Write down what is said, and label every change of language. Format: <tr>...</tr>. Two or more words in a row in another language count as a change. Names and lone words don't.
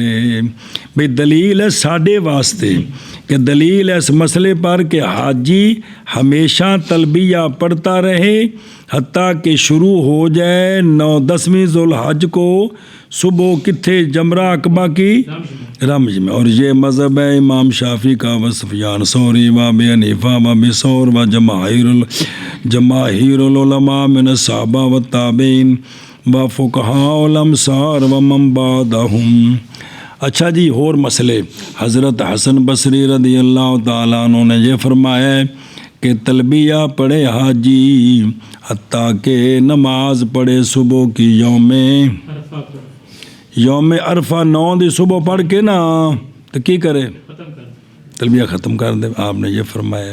<ur>بھئی دلیل ہے</ur> <pa>ساڈے واسطے</pa> <ur>کہ دلیل ہے اس مسئلے پر کہ حاجی ہمیشہ تلبیہ پڑھتا رہے حتیٰ کہ شروع ہو جائے 9-10ویں ذوالحج کو صبح کتھے جمرہ عقبہ کی رمج میں، اور یہ مذہب ہے امام شافعی کا و سفیان ثوری و ابی حنیفہ و ابی ثور</ur> <ar>و جماہیر العلماء من الصحابہ و التابعین و فقہاء الامصار و من بعدہم۔</ar> <ur>اچھا جی، اور مسئلے حضرت حسن بصری</ur> <ar>رضی اللہ تعالیٰ عنہ</ar> <ur>نے یہ فرمایا ہے کہ تلبیہ پڑھے حاجی حتیٰ کہ نماز پڑھے صبح کی یوم عرفہ 9</ur> <pa>دی صبح پڑھ کے نا تو کی کرے</pa> <ur>تلبیہ ختم کر دے، آپ نے یہ فرمایا ہے۔</ur>